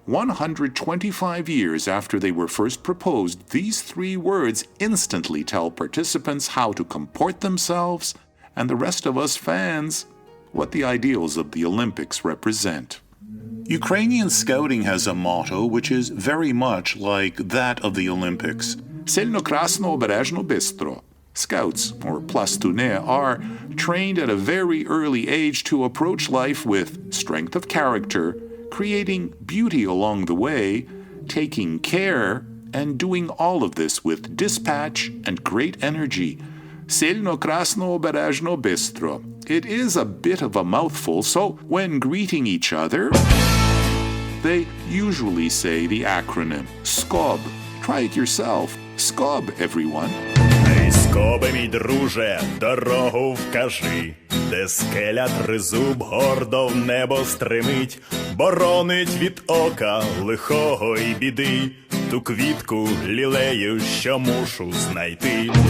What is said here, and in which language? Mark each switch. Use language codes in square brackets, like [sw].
[en] 125 years after they were first proposed, these three words instantly tell participants how to comport themselves and the rest of us fans what the ideals of the Olympics represent. Ukrainian scouting has a motto which is very much like that of the Olympics. [uk] Сильно, красно, обережно, бистро. [en] Scouts, or plastune, are trained at a very early age to approach life with strength of character, creating beauty along the way, taking care, and doing all of this with dispatch and great energy. [uk] Сильно, красно, обережно, бистро. [en] It is a bit of a mouthful, so when greeting each other, they usually say the acronym SCOB. Try it yourself. SCOB, everyone. [uk] Скобе, мій друже, дорогу вкажи, де скеля тризуб гордо в небо стримить, боронить від ока лихого й біди, ту квітку лілею, що мушу знайти.